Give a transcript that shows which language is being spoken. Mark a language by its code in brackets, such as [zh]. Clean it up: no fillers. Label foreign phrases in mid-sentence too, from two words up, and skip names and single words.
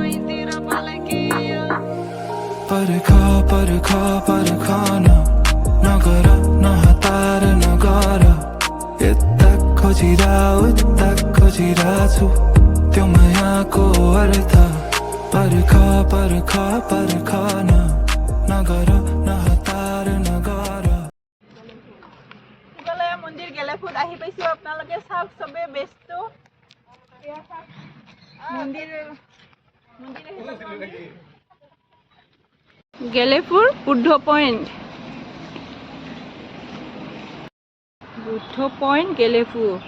[ne] परखाना नगरा नहतार नगरा यता खोजिरा उता खोजिरा छु त्यो मायाको अर्थ परखाना नगरा नहतार नगरा। [as] মন্দিৰ গেলেফুত আহি পাইছোঁ। আপোনালোকে চাওক, চবে ব্যস্ত। গেলেফুৰ বুদ্ধ পইণ্ট গেলেফু।